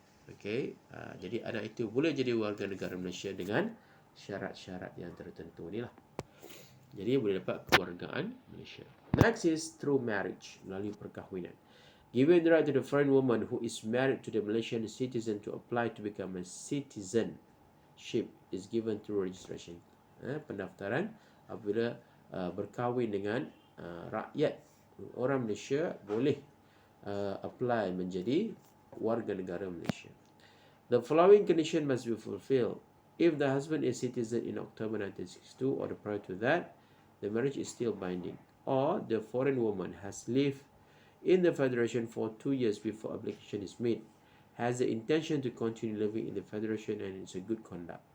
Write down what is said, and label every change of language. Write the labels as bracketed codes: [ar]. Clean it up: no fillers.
[ms] Okey, jadi anak itu boleh jadi warga negara Malaysia dengan syarat-syarat yang tertentu ni lah. Jadi boleh dapat kewargaan Malaysia. [en] Next is through marriage, [ms] melalui perkahwinan. [en] Given the right to the foreign woman who is married to the Malaysian citizen to apply to become a citizenship is given through registration. [ms] Pendaftaran apabila berkahwin dengan rakyat orang Malaysia boleh apply menjadi warga negara Malaysia. [en] The following condition must be fulfilled. If the husband is citizen in October 1962 or prior to that, the marriage is still binding. Or the foreign woman has lived in the Federation for 2 years before application is made, has the intention to continue living in the Federation and it's a good conduct.